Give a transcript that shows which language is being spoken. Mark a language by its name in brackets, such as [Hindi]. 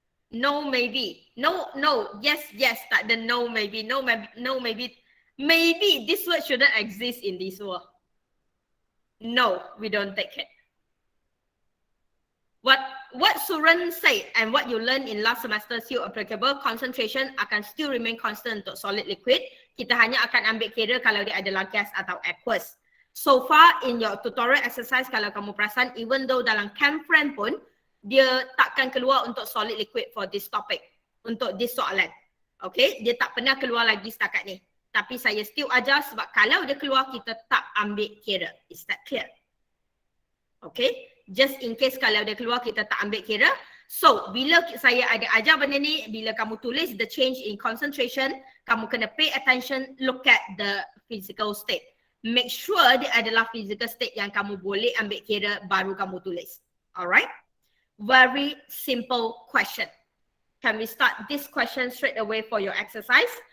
[English] No, maybe. No, no. Yes, yes. [Malay] Tak ada [English] no, maybe. No, maybe. No, maybe. Maybe this word shouldn't exist in this world. No, we don't take it. What Suren said and what you learned in last semester still applicable. [Malay] Concentration akan [English] still remain constant [Malay] untuk solid liquid. Kita hanya akan ambil kira kalau dia adalah gas atau aqueous. So far in your tutorial exercise, kalau kamu perasan, [English] even though [Malay] dalam camp friend pun, dia takkan keluar untuk solid liquid [English] for this topic. [Malay] Untuk this soalan. Okay, dia tak pernah keluar lagi setakat ni. Tapi saya still ajar sebab kalau dia keluar, kita tak ambil kira. [English] Is that clear? [Malay] Okay, [English] just in case [Malay] kalau dia keluar kita tak ambil kira. So, bila saya ada ajar benda ni, bila kamu tulis [English] the change in concentration, [Malay] kamu kena [English] pay attention, look at the physical state. [Malay] Make sure dia adalah physical state yang kamu boleh ambil kira baru kamu tulis. [English] Alright? Very simple question. Can we start this question straight away for your exercise?